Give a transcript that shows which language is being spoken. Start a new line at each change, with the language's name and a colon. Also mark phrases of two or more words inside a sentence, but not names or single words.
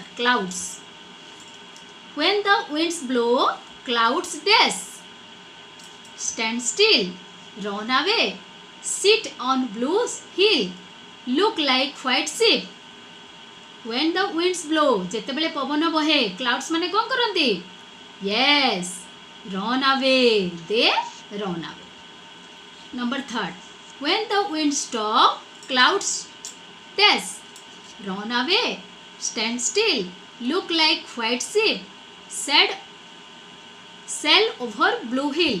English: Clouds. When the winds blow, clouds dash. Stand still, run away, sit on blue hill, look like white sheep. When the winds blow,
Odia: ଯେତେବେଳେ ପବନ ବହେ, clouds ମାନେ କଣ କରନ୍ତି?
English: Yes, run away. They run away. Number 3. When the wind stop, clouds dash. Run away, stand still, look like white sheep, sail over blue hill.